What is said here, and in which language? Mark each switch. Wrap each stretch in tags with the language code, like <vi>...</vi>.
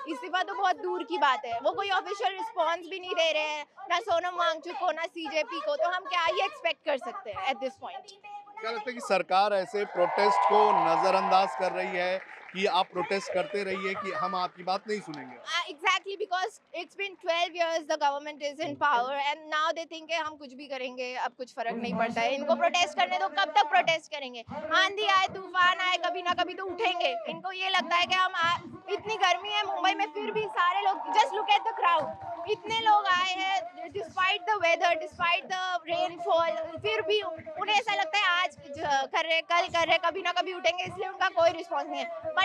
<hi>इस्तीफा तो बहुत दूर की बात है, वो कोई ऑफिशियल रिस्पांस भी नहीं दे रहे हैं, ना सोनम वांगचुक को, ना CJP को। तो हम क्या ही एक्सपेक्ट कर सकते हैं</hi> <en>At this point?</en> <hi>क्या लगता है कि सरकार ऐसे प्रोटेस्ट को नजरअंदाज कर रही है कि आप प्रोटेस्ट करते रहिए, कि हम आपकी बात नहीं सुनेंगे?</hi> <en>Exactly, because it's been 12 years the government is in power and now they think</en> <hi>कि हम कुछ भी करेंगे, अब कुछ फर्क नहीं पड़ता है। इनको प्रोटेस्ट करने दो, कब तक प्रोटेस्ट करेंगे? आंधी आए, तूफान आए, कभी ना कभी तो उठेंगे। इनको ये लगता है कि हम इतनी गर्मी है मुंबई में, फिर भी सारे लोग,</hi> <en>just look at the crowd,</en> <hi>इतने लोग आए हैं</hi> <en>despite the weather, despite the rainfall,</en> <hi>फिर भी उन्हें ऐसा लगता है आज कर रहे, कल कर रहे, कभी ना कभी उठेंगे, इसलिए उनका कोई रिस्पॉन्स नहीं है।</hi>